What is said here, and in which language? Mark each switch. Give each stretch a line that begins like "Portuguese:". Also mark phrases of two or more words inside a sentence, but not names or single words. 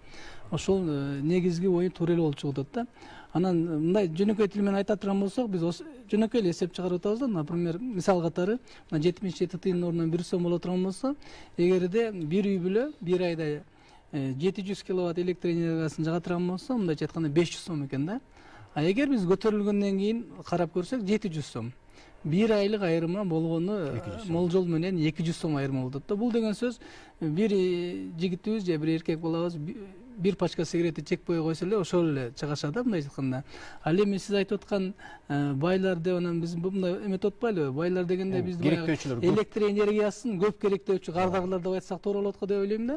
Kyrgyz: Ошол негизги ою туура эле болуп чыгып атат да. Анан мындай жөнөкөй тил менен айта турган болсок, биз жөнөкөй эле эсеп чыгарып атабыз да. Например, мисал катары 77 тыйын ордуна 1 сом боло турган болсо, эгерде бир үй бүлө бир айда 700 киловатт электр энергиясын жага турган болсо, мындайча айтканда 500 сом экен да. А эгер биз көтөрүлгөндөн кийин карап көрсөк 700 сом. Bir aylık ayırma болгону молжол менен 200 сом айырма болуп атат. Бул деген сөз бир жигитибиз же бир эркек балабыз бир пачка сигаретти чекпей койсо эле ошол эле чыгашат да, мындай айтканда. Ал эми сиз айтып аткан байлар деп анан биз мындай эметип атпайлыбы? Байлар дегенде биз электр энергиясын көп керектөөчү кардагылар деп айтсак туура болот го деп ойлойм да.